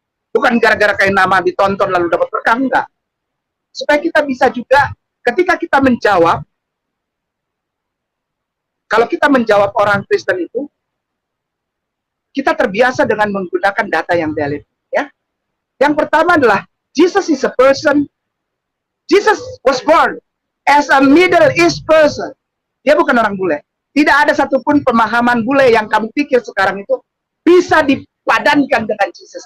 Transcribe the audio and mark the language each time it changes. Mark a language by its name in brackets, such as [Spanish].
[Indonesian] Bukan gara-gara kain nama ditonton lalu dapat berkah, enggak. Supaya kita bisa juga, ketika kita menjawab, kalau kita menjawab orang Kristen itu, kita terbiasa dengan menggunakan data yang valid. Ya. Yang pertama adalah, [English] Jesus is a person, Jesus was born as a Middle East person. [Indonesian] Dia bukan orang bule. Tidak ada satupun pemahaman bule yang kamu pikir sekarang itu bisa dipadankan dengan Jesus.